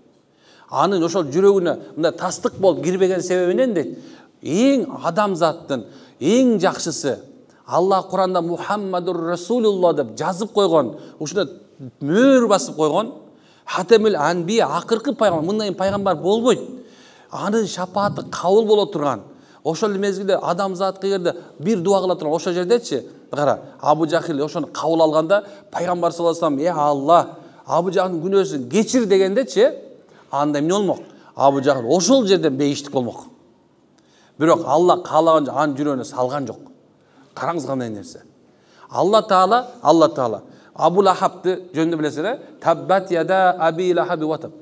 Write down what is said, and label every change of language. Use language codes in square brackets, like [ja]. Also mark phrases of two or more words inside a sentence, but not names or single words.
[ky] Анын ошол жүрөгүнө мындай тастык болуп кирбеген себебинен дейт, эң адамзаттын эң жакшысы Аллах Куранда [ar] محمد رسول الله [ky] деп жазып койгон, ушуна мөр басып койгон [ar] خاتم الأنبياء, [ky] акыркы пайгамбар, мындай пайгамбар болбойт. Анын шапааты кабыл боло турган. Ошол мезгилде адамзатка эгерде бир дуа кыла турган, ошол жердечи, кара, Абу Жахил ошону кабыл алганда пайгамбар [ar] صلى الله عليه وسلم, [ky] Аллах, Абу Жахилдин күнөөсүн кечир дегендечи, анда эмне болмок? Абу Жахил ошол жерден бейиштик болмок. Бирок Аллах каалаганча анын жүрөгүнө салган жок. Караңыз кандай нерсе. Алла Таала Абу Лахабты жөнүндө билесиңер, [ar] تبت يدا أبي لهب وتب.